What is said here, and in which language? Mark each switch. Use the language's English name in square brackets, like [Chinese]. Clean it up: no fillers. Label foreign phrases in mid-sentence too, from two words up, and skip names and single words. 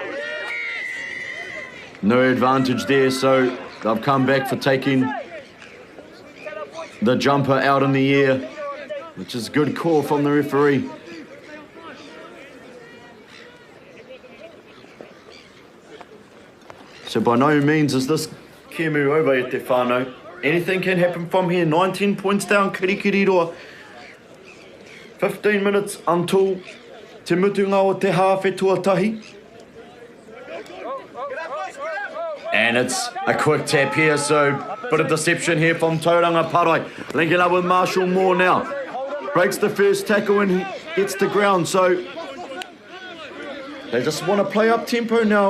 [English] No advantage there, so they've come back for taking the jumper out in the air, which is a good call from the referee. So by no means is this Kemu over at [Māori] te whānau. [English] Anything can happen from here. 19 points down, Kirikiriroa. 15 minutes until [Māori] te mutunga o te hawhe tuatahi. [English] And it's a quick tap here, so bit of deception here from Tauranga Parai. Linking up with Marshall Moore now. Breaks the first tackle and he gets to ground, so they just want to play up tempo now.